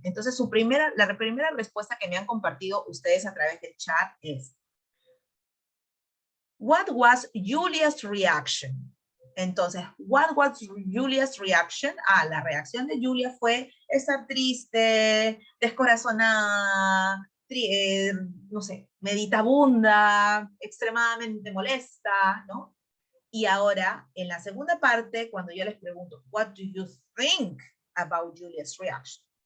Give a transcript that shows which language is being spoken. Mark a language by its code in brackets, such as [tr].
[es] Entonces, la primera respuesta que me han compartido ustedes a través del chat es, [en] what was Julia's reaction? Entonces, what was Julia's reaction? [es] La reacción de Julia fue estar triste, descorazonada, no sé, meditabunda, extremadamente molesta, ¿no? Y ahora, en la segunda parte, cuando yo les pregunto, [en] what do you think about Julia's reaction?